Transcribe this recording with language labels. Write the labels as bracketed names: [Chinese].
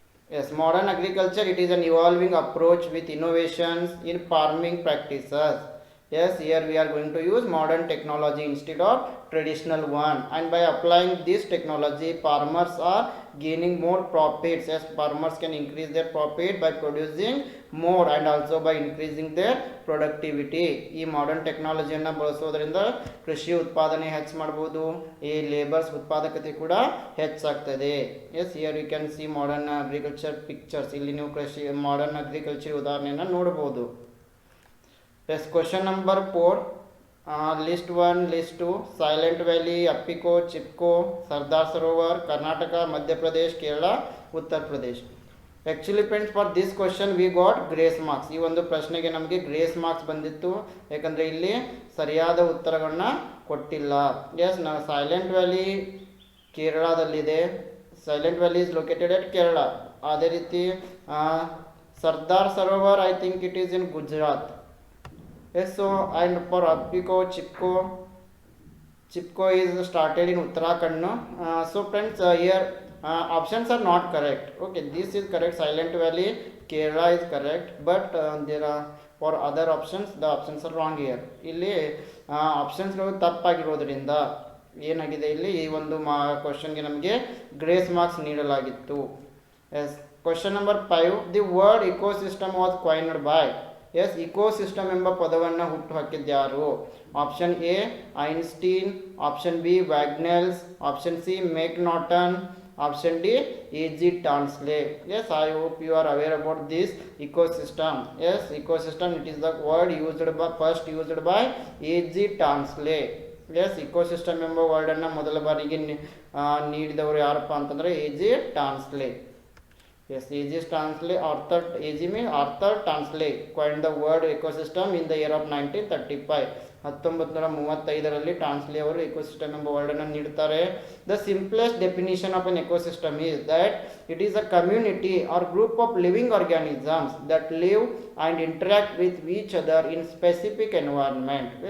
[English] Yes, modern agriculture, it is an evolving approach with innovations in farming practices. Yes, here we are going to use modern technology instead of traditional one, and by applying this technology farmers are gaining more profits. Yes, farmers can increase their profit by producing more and also by increasing their productivity. [Kannada] ಈ modern ಟೆಕ್ನಾಲಜಿಯನ್ನು ಬಳಸೋದ್ರಿಂದ ಕೃಷಿ ಉತ್ಪಾದನೆ ಹೆಚ್ಚು ಮಾಡಬಹುದು. ಈ labours ಉತ್ಪಾದಕತೆ ಕೂಡ ಹೆಚ್ಚಾಗ್ತದೆ. [English] Yes, here you can see modern agriculture pictures. [Kannada] ಇಲ್ಲಿ ನೀವು ಕೃಷಿ ಮಾಡರ್ನ್ ಅಗ್ರಿಕಲ್ಚರ್ ಉದಾಹರಣೆಯನ್ನು ನೋಡಬಹುದು. [English] Yes, question number 4. List 1, list 2. Silent Valley, Appiko, Chipko, Sardar Sarovar, Karnataka, Madhya Pradesh, Kerala, Uttar Pradesh. Actually friends, for this question we got grace marks. [Kannada] ಈ ಒಂದು ಪ್ರಶ್ನೆಗೆ ನಮಗೆ grace marks ಬಂದಿತ್ತು, ಯಾಕಂದರೆ ಇಲ್ಲಿ ಸರಿಯಾದ ಉತ್ತರಗಳನ್ನ ಕೊಟ್ಟಿಲ್ಲ. [English] yes, [Kannada] silent valley ಕೇರಳದಲ್ಲಿದೆ. [English] Silent Valley is located at Kerala. [Kannada] ಅದೇ ರೀತಿ [English] Sardar Sarovar, I think it is in Gujarat. Yes, so and for Appiko, Chipko is started in Uttarakhand. So friends, here options are not correct. Okay, this is correct. Silent Valley, Kerala is correct, but there are for other options the options are wrong here. [Kannada] ಇಲ್ಲಿ ಆಪ್ಷನ್ಸ್ಗಳು ತಪ್ಪಾಗಿರೋದ್ರಿಂದ ಏನಾಗಿದೆ, ಇಲ್ಲಿ ಈ ಒಂದು ಕ್ವಶನ್ಗೆ ನಮಗೆ grace marks ನೀಡಲಾಗಿತ್ತು. [English] Yes, question number 5. The word ecosystem was coined by. [Kannada] S, ecosystem ಎಂಬ ಪದವನ್ನು ಹುಟ್ಟು ಹಾಕಿದ್ಯಾರು? Option A Einstein, option B ವ್ಯಾಗ್ನೆಲ್ಸ್, option C ಮೆಕ್ನಾಟನ್, option D ಎ.ಜಿ. ಟಾನ್ಸ್ಲೆ. [English] Yes, I hope you are aware about this ecosystem. Yes, ecosystem, it is the word first used by A G. Tansley. [Kannada] S, ecosystem ಎಂಬ ವರ್ಡನ್ನು ಮೊದಲ ಬಾರಿಗೆ ನೀಡಿದವರು ಯಾರಪ್ಪ ಅಂತಂದರೆ ಎ.ಜಿ. [English] Tansley. Yes, A.J. Stanley, A.J. means Arthur Stanley coined the word ecosystem in the year of 1935. [Kannada] 1935ರಲ್ಲಿ ಟಾನ್ಸ್ಲಿ ಅವರು ecosystem ಎಂಬ ವರ್ಡನ್ನು ನೀಡುತ್ತಾರೆ. [English] The simplest definition of an ecosystem is that it is a community or group of living organisms that live and interact with each other in specific environment.